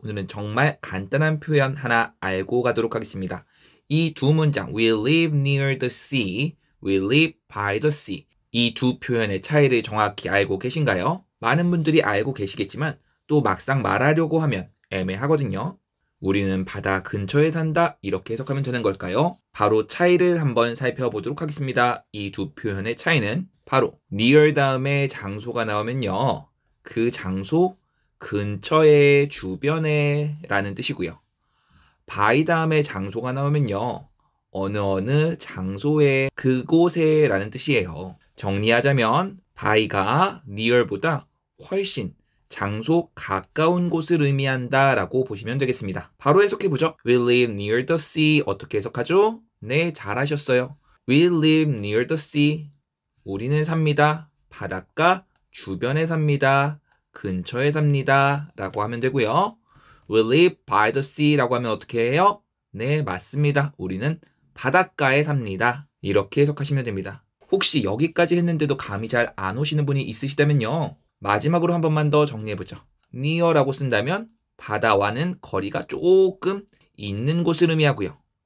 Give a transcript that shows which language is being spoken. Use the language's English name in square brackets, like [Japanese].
[Korean] 오늘은 정말 간단한 표현 하나 알고 가도록 하겠습니다. 이 두 문장 [English] We live near the sea, We live by the sea. [Korean] 이 두 표현의 차이를 정확히 알고 계신가요? 많은 분들이 알고 계시겠지만 또 막상 말하려고 하면 애매하거든요. 우리는 바다 근처에 산다 이렇게 해석하면 되는 걸까요? 바로 차이를 한번 살펴보도록 하겠습니다. 이 두 표현의 차이는 바로 near 다음에 장소가 나오면요. 그 장소 근처에, 주변에 라는 뜻이고요. by 다음에 장소가 나오면요. 어느 장소에, 그곳에 라는 뜻이에요. 정리하자면 by가 near보다 훨씬 장소 가까운 곳을 의미한다 라고 보시면 되겠습니다. 바로 해석해보죠. [English] We live near the sea. [Korean] 어떻게 해석하죠? 네, 잘하셨어요. [English] We live near the sea. [Korean] 우리는 삽니다. 바닷가 주변에 삽니다. 근처에 삽니다. 라고 하면 되고요. [English] We live by the sea [Korean] 라고 하면 어떻게 해요? 네, 맞습니다. 우리는 바닷가에 삽니다. 이렇게 해석하시면 됩니다. 혹시 여기까지 했는데도 감이 잘 안 오시는 분이 있으시다면요. 마지막으로 한 번만 더 정리해보죠. near라고 쓴다면 바다와는 거리가 조금 있는 곳을 의미하고요.